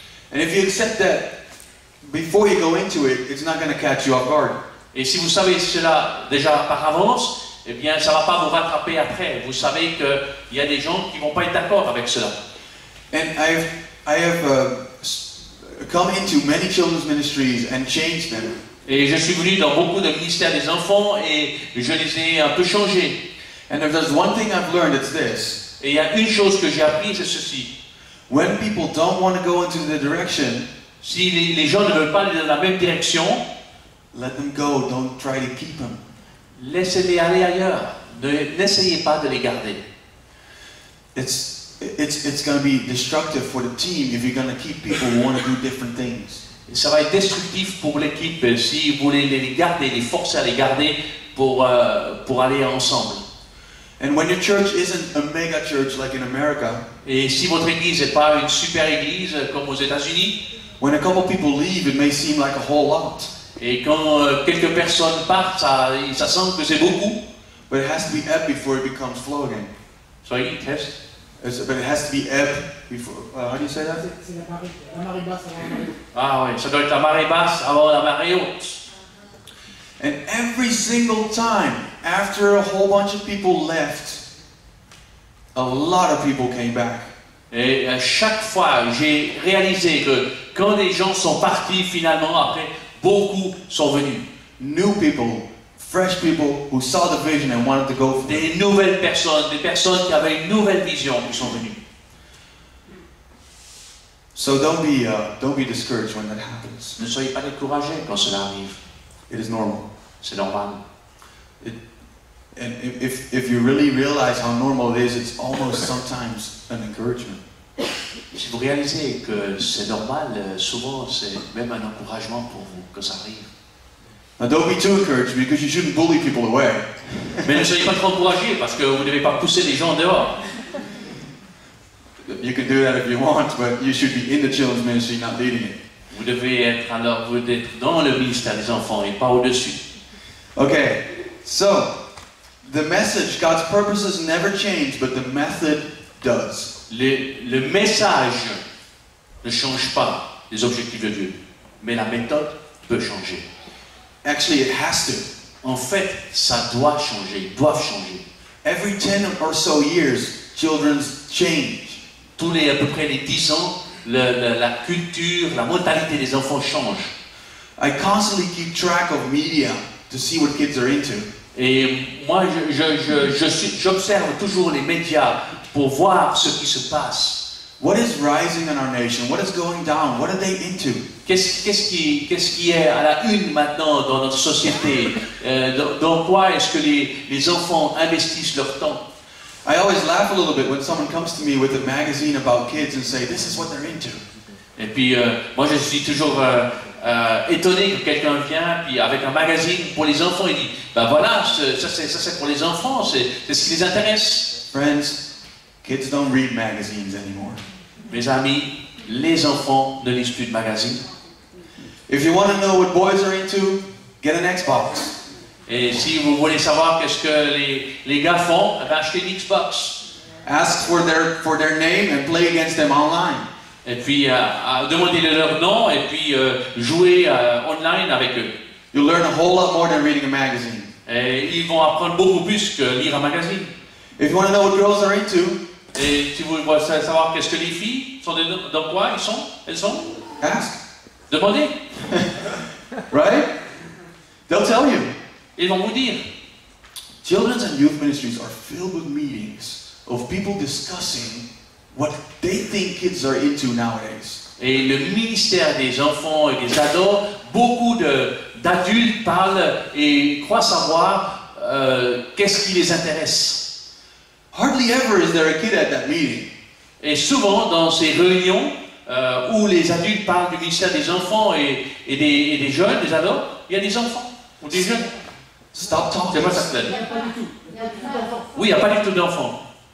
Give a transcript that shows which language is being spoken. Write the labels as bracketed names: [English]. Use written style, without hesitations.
[English] And if you accept that before you go into it, it's not going to catch you off guard. [French] Et si vous savez cela déjà par avance, eh bien, ça ne va pas vous rattraper après. Vous savez qu'il y a des gens qui ne vont pas être d'accord avec cela. [English] And I have come into many children's ministries and changed them. [French] Et je suis venu dans beaucoup de ministères des enfants et je les ai un peu changés. [English] And if there's one thing I've learned, it's this. [French] Et il y a une chose que j'ai appris, c'est ceci. [English] When people don't want to go into the direction, [French] si les gens ne veulent pas aller dans la même direction, [English] let them go. Don't try to keep them. [French] Laissez-les aller ailleurs. N'essayez pas de les garder. [English] It's going to be destructive for the team if you're going to keep people who want to do different things. [French] Et ça va être destructif pour l'équipe si vous voulez les garder, les forcer à les garder pour aller ensemble. [English] And when your church isn't a mega church like in America, [French] et si votre église n'est pas une super église comme aux États-Unis, [English] when a couple people leave, it may seem like a whole lot. [French] Et quand quelques personnes partent, ça semble que c'est beaucoup. [English] But it has to be ebb before it becomes flow again. Sorry, test. But it has to be ebb before. How do you say that? [French] C'est la marée basse avant la marée haute. Ah oui, ça doit être la marée basse avant la marée haute. [English] And every single time, after a whole bunch of people left, a lot of people came back. [French] Et à chaque fois, j'ai réalisé que quand des gens sont partis, finalement, après, beaucoup sont venus. [English] New people, fresh people who saw the vision and wanted to go for it. [French] Des nouvelles personnes, des personnes qui avaient une nouvelle vision qui sont venues. [English] So don't be discouraged when that happens. [French] Ne soyez pas découragés quand cela arrive. [English] It is normal. [French] C'est normal. [English] And if you really realize how normal it is, it's almost sometimes an encouragement. [French] Si vous réalisez que c'est normal, souvent c'est même un encouragement pour vous que ça arrive. [English] Now don't be too encouraged because you shouldn't bully people away. [French] Mais ne soyez pas trop encouragés parce que vous ne devez pas pousser les gens dehors. [English] You can do that if you want, but you should be in the children's ministry, not leading it. [French] Vous devez être dans le ministère des enfants et pas au-dessus. [English] Okay, so the message, God's purposes never change, but the method does. [French] Le message ne change pas les objectifs de Dieu, mais la méthode peut changer. [English] Actually, it has to. [French] En fait, ça doit changer, ils doivent changer. [English] Every 10 or so years, children's change. [French] Tous à peu près les 10 ans, la culture, la mentalité des enfants change. [English] I constantly keep track of media to see what kids are into. [French] Et moi, j'observe toujours les médias pour voir ce qui se passe. [English] What is rising in our nation? What is going down? What are they into? [French] Qu'est-ce qui est à la une maintenant dans notre société? Dans quoi est-ce que les enfants investissent leur temps? [English] I always laugh a little bit when someone comes to me with a magazine about kids and say, this is what they're into. [French] Et puis, moi je suis toujours étonné que quelqu'un vient puis avec un magazine pour les enfants et dit, ben voilà, ça c'est pour les enfants, c'est ce qui les intéresse. [English] Friends, kids don't read magazines anymore. [French] Mes amis, les enfants ne lisent plus de magazines. [English] If you want to know what boys are into, get an Xbox. [French] Et si vous voulez savoir qu'est-ce que les gars font, eh ben achetez une Xbox. [English] Ask for their name and play against them online. [French] Et puis demandez leur nom et puis jouez online avec eux. [English] You'll learn a whole lot more than reading a magazine. [French] Et ils vont apprendre beaucoup plus que lire un magazine. [English] If you want to know what girls are into, [French] et si vous voulez savoir qu'est-ce que les filles sont dans quoi elles sont, [English] ask. [French] Demandez. [English] Right? They'll tell you. [French] Ils vont vous dire. [English] Children's and youth ministries are filled with meetings of people discussing what they think kids are into nowadays. [French] Et le ministère des enfants et des ados, beaucoup d'adultes parlent et croient savoir qu'est-ce qui les intéresse. [English] Hardly ever is there a kid at that meeting. [French] Et souvent, dans ces réunions où les adultes parlent du ministère des enfants et des jeunes, des ados, il y a des enfants ou des jeunes. [English] Stop talking. [French] C'est pas ça que ça dit. Il n'y a pas du tout. Il n'y a plus d'enfants. Oui, il n'y a pas du tout d'enfants.